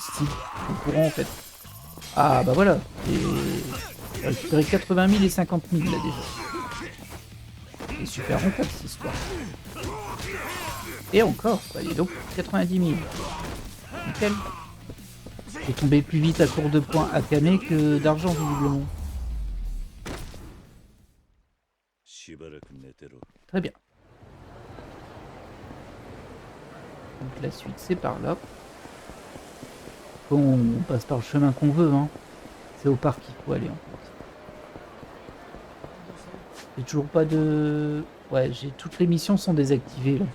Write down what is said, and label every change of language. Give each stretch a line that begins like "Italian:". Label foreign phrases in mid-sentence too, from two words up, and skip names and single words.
French: Au courant en fait. Ah bah voilà. Et... j'ai récupéré 80 000 et 50 000 là déjà. C'est super rentable cette histoire. Et encore, bah, dis donc, 90 000. Nickel. J'ai tombé plus vite à court de points à Kame que d'argent visiblement.
Japanese: しばらく寝てろ。
French: Très bien. Donc la suite c'est par là. Bon, on passe par le chemin qu'on veut, hein. C'est au parc qu'il faut aller en fait. J'ai toujours pas de... Ouais, j'ai toutes les missions sont désactivées là.